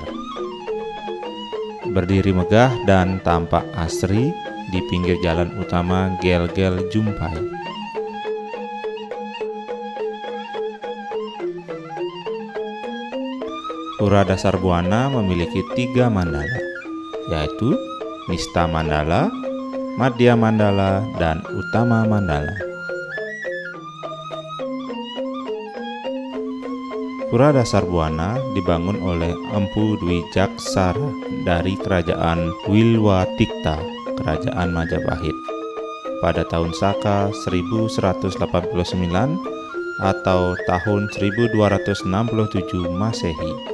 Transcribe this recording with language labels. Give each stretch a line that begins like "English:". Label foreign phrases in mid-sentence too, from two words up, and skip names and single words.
Indonesian: Berdiri megah dan tampak asri di pinggir jalan utama Gel-Gel Jumpai. Pura Dasar Buana memiliki 3 mandala, yaitu Nista Mandala, Madhya Mandala, dan Utama Mandala. Pura Dasar Buana dibangun oleh Empu Dwi Jaksara dari Kerajaan Wilwatikta, Kerajaan Majapahit, pada tahun Saka 1189 atau tahun 1267 Masehi.